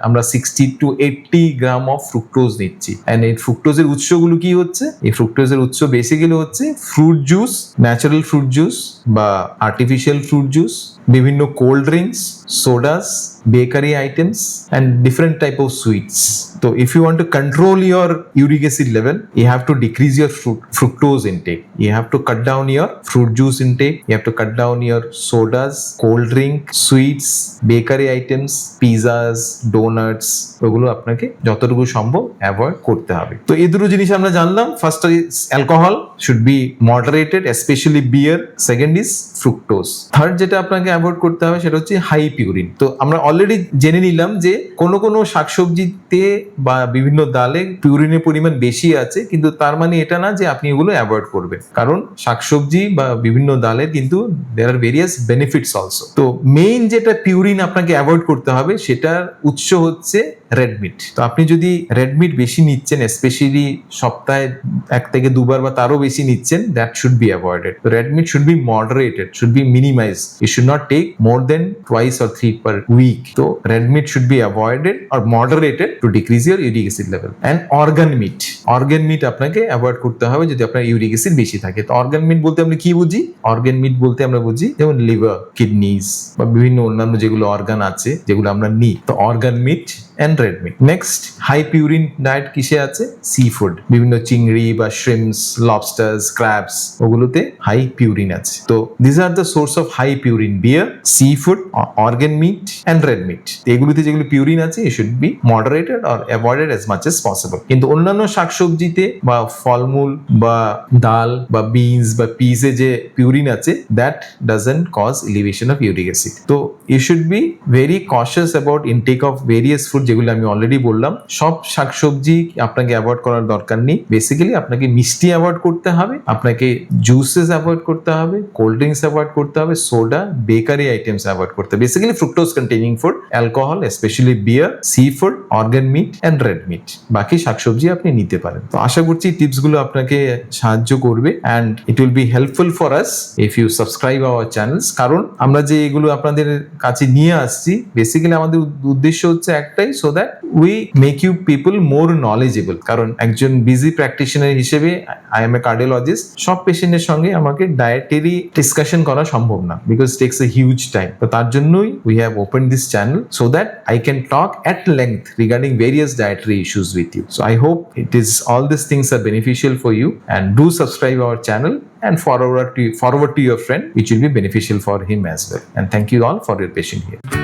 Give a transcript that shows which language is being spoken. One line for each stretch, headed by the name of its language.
Bangla: আমরা 60 to 80 gram of fructose নিচ্ছি, and এই ফ্রুক্টোজের উৎসগুলো কি হচ্ছে? এই ফ্রুক্টোজের উৎস বেসিক্যালি হচ্ছে fruit juice, natural fruit juice বা আর্টিফিশিয়াল ফ্রুট জুস, বিভিন্ন cold drinks, সোডাস,
English: bakery items, and different type of sweets. So if you want to control your uric acid level, you have to decrease your fructose intake. You have to cut down your fruit juice intake. You have to cut down your sodas, cold drink, sweets, bakery items, pizzas, donuts.
Bangla: ওগুলো আপনাকে যতটুকু সম্ভব avoid করতে হবে। তো এই দুটো জিনিস আমরা জানলাম।
English: First is alcohol should be moderated, specially beer.
Bangla: Second is fructose. Third যেটা আপনাকে অ্যাভয়েড করতে হবে সেটা হচ্ছে হাই পিউরিন। তো আমরা অলরেডি জেনে নিলাম যে কোনো শাকসবজিতে বা বিভিন্ন ডালে পিউরিনের পরিমাণ বেশি আছে, কিন্তু তার মানে এটা না যে আপনি এগুলো অ্যাভয়েড করবেন, কারণ শাকসবজি বা বিভিন্ন ডালে কিন্তু
English: There are various benefits also.
Bangla: তো মেইন যেটা পিউরিন আপনাকে অ্যাভয়েড করতে হবে সেটার উৎস হচ্ছে রেড মিট। তো আপনি যদি রেড মিট বেশি নিচ্ছেন, স্পেশালি সপ্তাহে 1 থেকে 2 বার বা তারও বেশি নিচ্ছেন,
English: That should be avoided. Red meat should be moderated, should be minimise. You should not take more than 2 or 3 per week. So red meat should be avoided or moderated to decrease your uric acid level. And organ meat
Bangla: আপনাকে avoid করতে হবে যদি আপনার uric acid বেশি থাকে। তো organ meet বলতে আমরা কি বুঝি? অর্গান মিট বলতে আমরা বুঝি যেমন লিভার, কিডনিজ বা বিভিন্ন অন্যান্য যেগুলো অর্গান আছে যেগুলো আমরা নিই।
English: তো organ meat and red meat. Next, high purine diet
Bangla: কিসে আছে? সি ফুড, বিভিন্ন চিংড়ি বা শ্রিম্পস, লবস্টার্স, ক্র্যাবস, ওগুলোতে হাই পিউরিন আছে।
English: তো this are the source of high purine: beer, seafood, organ meat and red meat.
Bangla: এগুলোতে যেগুলো পিউরিন আছে
English: it should be moderated or avoided as much as possible.
Bangla: কিন্তু অন্যান্য শাকসবজিতে বা ফলমূল বা ডাল বা বিনস বা পিসে যে পিউরিন আছে,
English: that doesn't cause elevation of uric acid. তো you should be very cautious about intake of various food,
Bangla: যেগুলো আমি অলরেডি বললাম। সব শাকসবজি আপনাকে অ্যাভয়েড করার দরকার নেই। বেসিক্যালি আপনাকে মিষ্টি অ্যাভয়েড করতে হবে, আপনাকে জুসেস অ্যাভয়েড করতে হবে, কোল্ড ড্রিঙ্কস অ্যাভয়েড করতে হবে, সোডা, বেকারি আইটেমস অ্যাভয়েড করতে হবে।
English: Basically fructose containing food, alcohol, specially beer, seafood, organ meat and red meat.
Bangla: বাকি শাকসবজি আপনি নিতে পারেন। তো আশা করছি টিপসগুলো আপনাকে সাহায্য করবে,
English: And it will be helpful for us if you subscribe our channels.
Bangla: কারণ আমরা যে এগুলো আপনাদের কাছে নিয়ে আসছি, বেসিক্যালি আমাদের উদ্দেশ্য হচ্ছে একটাই,
English: so that we make you people more knowledgeable.
Bangla: কারণ একজন বিজি প্র্যাকটিশনার হিসেবে
English: I am a cardiologist,
Bangla: সব পেশেন্টের সঙ্গে আমাকে ডায়েটারি ডিসকাশন করা সম্ভব না,
English: Because takes a huge time.
Bangla: তো তার জন্যই
English: we have opened this channel so that I can talk at length regarding various dietary issues with you. So I hope all these things are beneficial for you, and do subscribe our channel and forward to your friend, which will be beneficial for him as well. And thank you all for your patience here.